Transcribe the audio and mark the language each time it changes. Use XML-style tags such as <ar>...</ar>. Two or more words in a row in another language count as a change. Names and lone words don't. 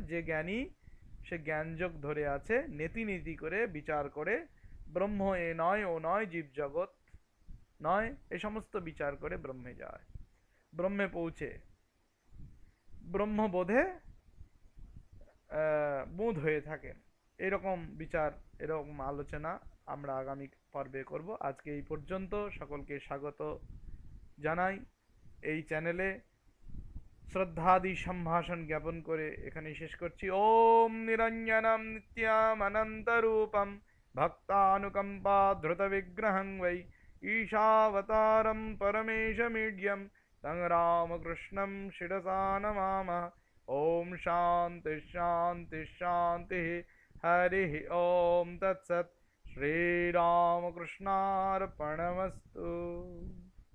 <bn>যে জ্ঞানী, সে জ্ঞানযোগ ধরে আছে, নেতি নীতি করে বিচার করে, ব্রহ্ম এ নয় ও নয়, জীব জগৎ নয়, এই সমস্ত বিচার করে ব্রহ্মে যায়, ব্রহ্মে পৌঁছে ব্রহ্মবোধে বোধ হয়ে থাকেন। এরকম বিচার, এরকম আলোচনা আমরা আগামী পর্বে করব। আজকে এই পর্যন্ত, সকলকে স্বাগত জানাই। এই চ্যানেলে শ্রদ্ধাদি সম্ভাষণ জ্ঞাপন করে এখানে শেষ করছি।</bn> <sa>ओम निरञ्जनम नित्याम अनन्तरूपम भक्तानुकम्पा धृत विग्रहं वै ईशावतारम পরমেশमीड्यं तं रामकृष्णं शिरसा नमामः। ओम शांति शांति शांति। हरि ओम तत्सत्। श्रीरामकृष्णार्पणमस्तु।</sa>